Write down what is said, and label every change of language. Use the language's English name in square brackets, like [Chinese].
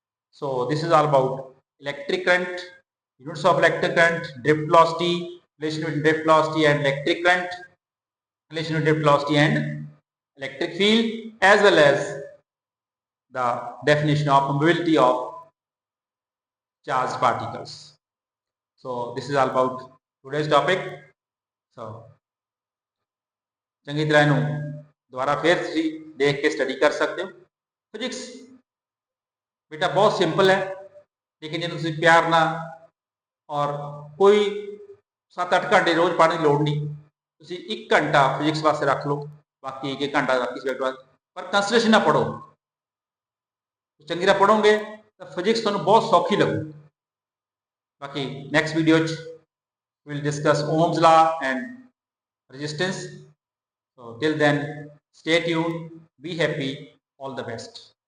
[English] So this is all about electric current, units of electric current, drift velocity, relation between drift velocity and electric current, relation between drift velocity and electric field, as well as the definition of mobility of charged particles. So this is all about today's topic. [Punjabi] So ਚੰਗੀ ਤਰ੍ਹਾਂ ਇਹਨੂੰ ਦੁਬਾਰਾ ਫੇਰ ਤੁਸੀਂ ਦੇਖ ਕੇ study ਕਰ ਸਕਦੇ ਹੋ। ਫਿਜ਼ਿਕਸ ਬੇਟਾ ਬਹੁਤ ਸਿੰਪਲ ਹੈ, ਲੇਕਿਨ ਜੇ ਤੁਸੀਂ ਪਿਆਰ ਨਾਲ ਔਰ ਕੋਈ 7-8 ਘੰਟੇ ਰੋਜ਼ ਪੜ੍ਹਨ ਦੀ ਲੋੜ ਨਹੀਂ, ਤੁਸੀਂ 1 ਘੰਟਾ ਫਿਜ਼ਿਕਸ ਵਾਸਤੇ ਰੱਖ ਲਓ, ਬਾਕੀ 1 ਘੰਟਾ ਬਾਕੀ ਸਬਜੈਕਟ ਵਾਸਤੇ, ਪਰ ਕੰਸੈਂਟਰੇਸ਼ਨ ਨਾਲ ਪੜੋ। ਚੰਗੀ ਤਰ੍ਹਾਂ ਪੜੋਗੇ ਤਾਂ ਫਿਜ਼ਿਕਸ ਤੁਹਾਨੂੰ ਬਹੁਤ ਸੌਖੀ ਲੱਗੂ। ਬਾਕੀ ਨੈਕਸਟ ਵੀਡੀਓ 'ਚ [English] we'll discuss Ohm's law and resistance. So till then, stay tuned, be happy, all the best.